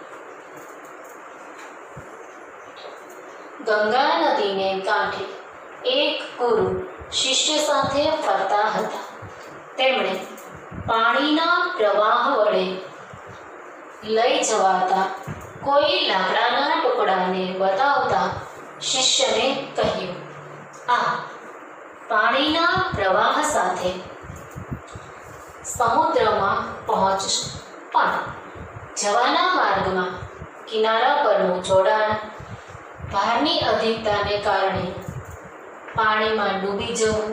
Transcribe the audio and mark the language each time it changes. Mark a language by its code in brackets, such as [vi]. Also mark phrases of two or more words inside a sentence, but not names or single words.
[gu] ગંગા નદીને કાંઠે એક ગુરુ શિષ્ય સાથે ફરતા હતા। તેમણે પાણીના પ્રવાહ વડે લઈ જવાતા કોઈ લાકડાના ટુકડાને બતાવતા શિષ્યને કહ્યું, આ પાણીના પ્રવાહ સાથે સમુદ્રમાં પહોંચશે, પણ જવાના માર્ગમાં કિનારા પરનું જોડાણ ભારની અધિકતાને કારણે પાણીમાં ડૂબી જવું,